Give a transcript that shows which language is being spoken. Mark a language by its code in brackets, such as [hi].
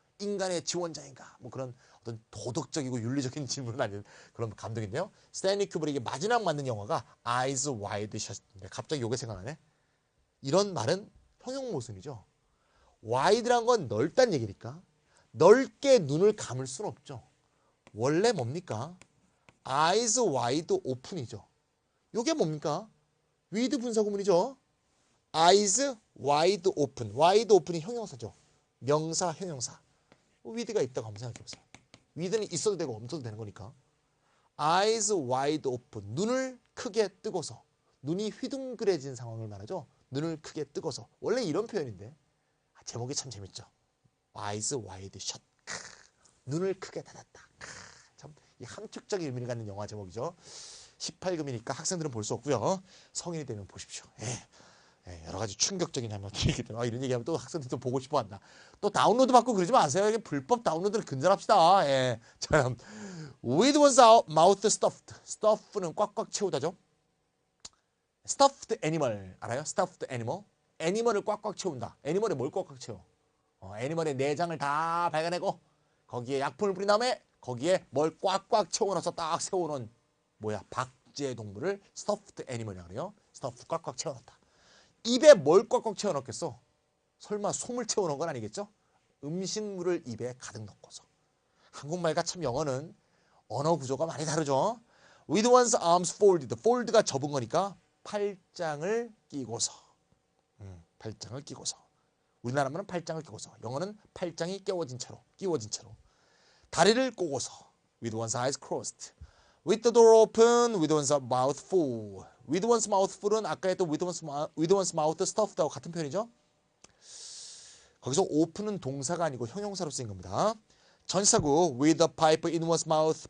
[ko] 인간의 지원자인가? 뭐 그런 어떤 도덕적이고 윤리적인 질문은 아닌 그런 감독인데요. 스탠리 큐브릭이 마지막 만든 영화가 Eyes Wide Shut인데 갑자기 요게 생각나네. 이런 말은 형용 모순이죠. wide란 건 넓다는 얘기니까 넓게 눈을 감을 수는 없죠. 원래 뭡니까? [en] eyes wide open이죠. [ko] 요게 뭡니까? with 분사구문이죠. [en] eyes wide open. [ko] wide open이 형용사죠. 명사, 형용사. with가 있다고 한번 생각해보세요. with는 있어도 되고 없어도 되는 거니까. [en] eyes wide open. [ko] 눈을 크게 뜨고서. 눈이 휘둥그레진 상황을 말하죠. 눈을 크게 뜨고서. 원래 이런 표현인데 제목이 참 재밌죠. [en] eyes wide shut. [ko] 눈을 크게 닫았다. 참 이 함축적인 의미를 갖는 영화 제목이죠. 18금이니까 학생들은 볼 수 없고요. 성인이 되면 보십시오. 여러 가지 충격적인 장면들이 있기 때문에 이런 얘기하면 또 학생들도 보고 싶어 한다. 또 다운로드 받고 그러지 마세요. 이게 불법 다운로드를 근절합시다. [en] 자, with one's mouth stuffed. [ko] stuff는 꽉꽉 채우다죠. stuffed animal 알아요? stuffed animal. 애니멀을 꽉꽉 채운다. 애니멀에 뭘 꽉꽉 채워? 애니멀의 내장을 다 발견하고 거기에 약품을 뿌린 다음에 거기에 뭘 꽉꽉 채워넣어서 딱 세워놓은 뭐야? 박제 동물을 stuffed animal이라고 그래요. stuffed 꽉꽉 채워넣다. 입에 뭘 꽉꽉 채워넣겠어? 설마 솜을 채워넣은 건 아니겠죠? 음식물을 입에 가득 넣고서. 한국말과 참 영어는 언어 구조가 많이 다르죠. [en] With one's arms folded. [ko] fold가 접은 거니까 팔짱을 끼고서. 팔짱을 끼고서. 우리나라 말은 팔짱을 끼고서. 영어는 팔짱이 끼워진 채로. 다리를 꼬고서. [en] With one's eyes crossed. With the door open. With one's mouth full. With one's mouth full [ko] 은 아까 했던 [en] with one's mouth stuffed [ko] 하고 같은 표현이죠. 거기서 open은 동사가 아니고 형용사로 쓰인 겁니다. [en] 전사구 with a pipe in one's mouth.